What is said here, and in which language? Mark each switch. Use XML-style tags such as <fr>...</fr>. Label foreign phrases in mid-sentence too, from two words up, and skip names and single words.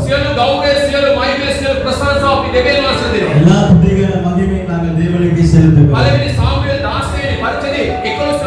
<si>සියලු ගෞරවය සියලු මහිමය සියලු ප්‍රශංසාව අපි දෙවියන් වහන්සේ දෙනවා.</si> <ta>எல்லா துதிகளும் மகிமையும் நாங்கள் தேவனுக்கு செலுத்துகிறோம்.</ta> <si>පළවෙනි සාමුවෙල් 16 වෙනි පරිච්ඡේදයේ 11</si>